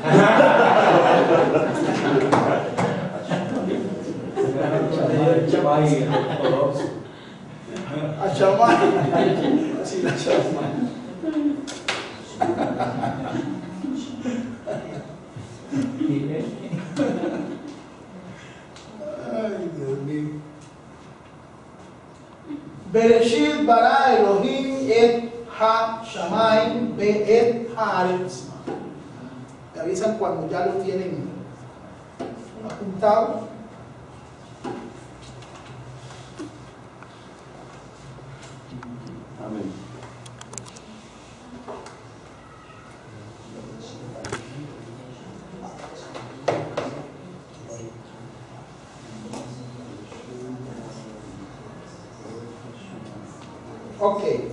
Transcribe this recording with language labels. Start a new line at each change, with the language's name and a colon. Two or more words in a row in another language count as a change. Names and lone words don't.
Spanish: A Chamay. Así la Chamay. Ay, Dios mío.
Hebrew: בראשית ברא אלהים את השמים ואת הארץ.
Spanish: Me avisan cuando ya lo tienen apuntado. Amén. Ok.